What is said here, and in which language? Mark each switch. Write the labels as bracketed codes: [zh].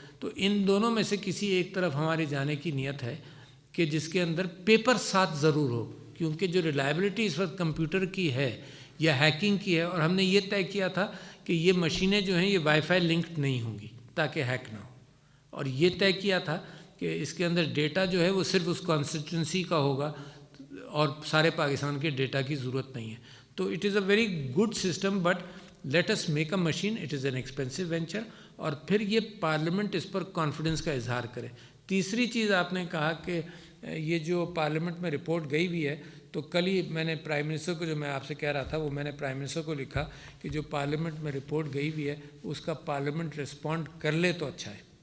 [ur] تو ان دونوں میں سے کسی ایک طرف ہمارے جانے کی نیت ہے کہ جس کے اندر پیپر ساتھ ضرور ہو، کیونکہ جو ریلائبلٹی اس وقت کمپیوٹر کی ہے یا ہیکنگ کی ہے، اور ہم نے یہ طے کیا تھا کہ یہ مشینیں جو ہیں یہ وائی فائی لنکڈ نہیں ہوں گی تاکہ ہیک نہ ہو، اور یہ طے کیا تھا کہ اس کے اندر ڈیٹا جو ہے وہ صرف اس کانسٹیٹوئنسی کا ہوگا اور سارے پاکستان کے ڈیٹا کی ضرورت نہیں ہے. [en] تو it is a very good system, but let us make a machine. It is an expensive venture. [ur] اور پھر یہ پارلیمنٹ اس پر کانفیڈنس کا اظہار کرے. تیسری چیز آپ نے کہا کہ یہ جو پارلیمنٹ میں رپورٹ گئی ہوئی ہے، تو کل ہی میں نے پرائم منسٹر کو، جو میں آپ سے کہہ رہا تھا وہ میں نے پرائم منسٹر کو لکھا کہ جو پارلیمنٹ میں رپورٹ گئی ہوئی ہے اس کا پارلیمنٹ رسپونڈ کر لے تو اچھا ہے.